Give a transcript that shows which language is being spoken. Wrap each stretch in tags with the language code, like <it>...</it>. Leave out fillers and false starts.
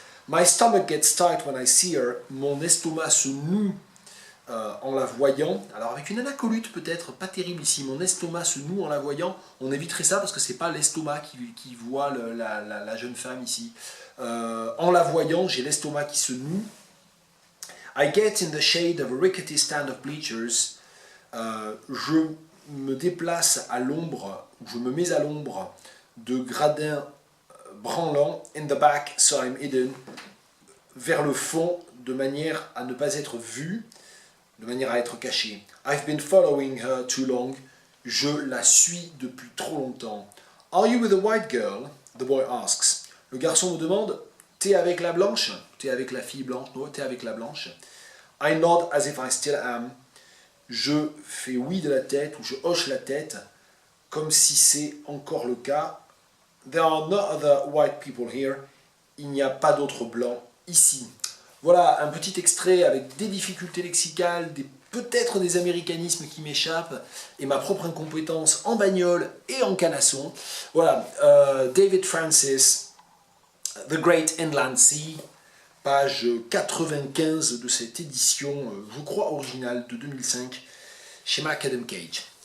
<en>My stomach gets tight when I see her,</en> <fr>mon estomac se noue en la voyant. Alors avec une anacolute peut-être pas terrible ici, mon estomac se noue en la voyant, on éviterait ça parce que c'est pas l'estomac qui voit la jeune femme ici. En la voyant, j'ai l'estomac qui se noue.</fr> <en>I get in the shade of a rickety stand of bleachers.</en> <fr>Je me déplace à l'ombre, je me mets à l'ombre de gradins branlants,</fr> <en>in the back, so I'm hidden,</en> <fr>vers le fond, de manière à ne pas être vu, de manière à être caché.</fr> <en>I've been following her too long,</en> <fr>je la suis depuis trop longtemps.</fr> <en>Are you with a white girl? The boy asks.</en> <fr>Le garçon me demande, t'es avec la blanche? T'es avec la fille blanche? Non, t'es avec la blanche.</fr> <en>I nod as if I still am.</en> <fr>Je fais oui de la tête, ou je hoche la tête, comme si c'est encore le cas.</fr> <en>There are no other white people here.</en> <fr>Il n'y a pas d'autres blancs ici. Voilà un petit extrait avec des difficultés lexicales, peut-être des américanismes qui m'échappent, et ma propre incompétence en bagnole et en canasson. Voilà, David Francis, The Great Inland Sea, page 95 de cette édition, je crois originale, de 2005, chez Macadam Cage.</fr>